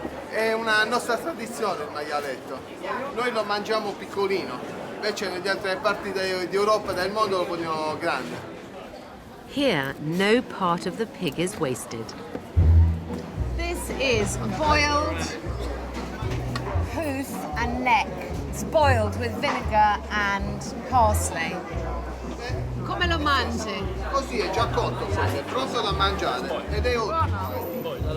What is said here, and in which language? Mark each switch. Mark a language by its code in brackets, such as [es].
[it] È una nostra tradizione il maialetto. Noi lo mangiamo piccolino, invece nelle altre parti d'Europa e del mondo lo vogliono grande. [en] Here, no part of the pig is wasted. This is boiled hoof and neck. It's boiled with vinegar and parsley. [it] Come lo mangi? Così è già cotto, è pronto da mangiare ed è ottimo.